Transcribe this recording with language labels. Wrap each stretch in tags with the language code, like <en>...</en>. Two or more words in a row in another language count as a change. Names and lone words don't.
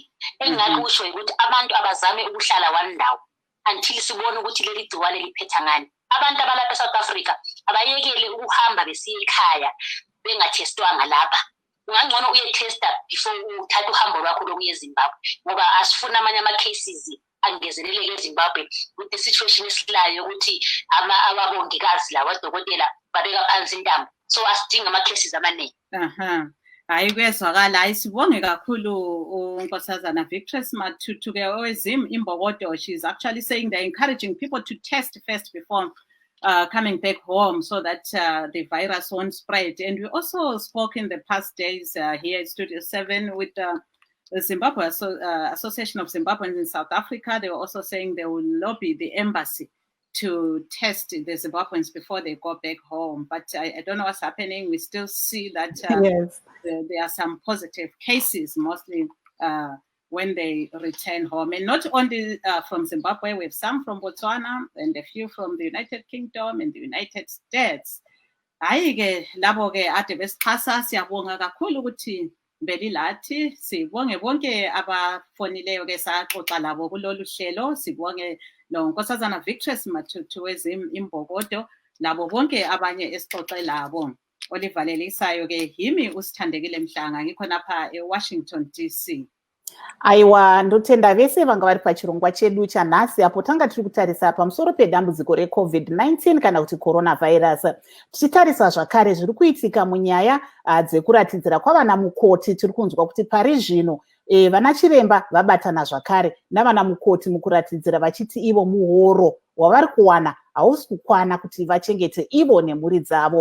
<nd>Engathi usho ukuthi abantu abazame ukuhlala one ndawo until sibone ukuthi leli gcikwane liphetha ngani. Abantu abalapha eSouth Africa abayekele ukuhamba besiya ekhaya bengatestwanga lapha. Ungangcono uyetesta before uthatha uhambo lwakho lokuya eZimbabwe, ngoba asifuna amanye ama-cases angezeleleke eZimbabwe</nd> <en>with the situation</en> <nd>esilayo ukuthi ababongikazi labadokotela babeka phansi intambo, so asidinga ama-cases amaningi. Hayi kuyezwakala. Hayi sibonge kakhulu unkosazana Victress Matutu-ke owezim Imbokodo.</nd> <en>She's actually saying they're encouraging people to test first before coming back home, so that the virus won't spread. And we also spoke in the past days here at Studio 7 with the Zimbabwe Association of Zimbabweans in South Africa. They were also saying they will lobby the embassy to test the Zimbabweans before they go back home. But I don't know what's happening. We still see that yes, there are some positive cases, mostly when they return home. And not only from Zimbabwe, we have some from Botswana and a few from the United Kingdom and the United States.</en> <nd>Hayi-ke labo-ke ade besixhasa, siyabonga kakhulu ukuthi belilathi. Sibonge bonke abafonileyo-ke saxoxa labo kulolu hlelo. Sibonge lo nkosazana Victress Matutu wezim Imbokodo, labo bonke abanye esixoxe labo. Olivalelisayo-ke yimi uSithandekile Mhlanga, ngikho napha eWashington DC.</nd> <sn>Aiwa, ndotenda vese vanga vari pachirongwa chedu chanhasi apo tanga tiri kutarisa pamusoro pedambudziko reCovid-19 kana kuti coronavirus. Tichitarisa zvakare zviri kuitika munyaya dzekuratidzira kwavana mukoti. Tiri kunzwa kuti pari zvino vana chiremba vabatana zvakare navana mukoti mukuratidzira vachiti ivo muhoro wavari kuwana hausi kukwana kuti vachengete ivo nemhuri dzavo.</sn>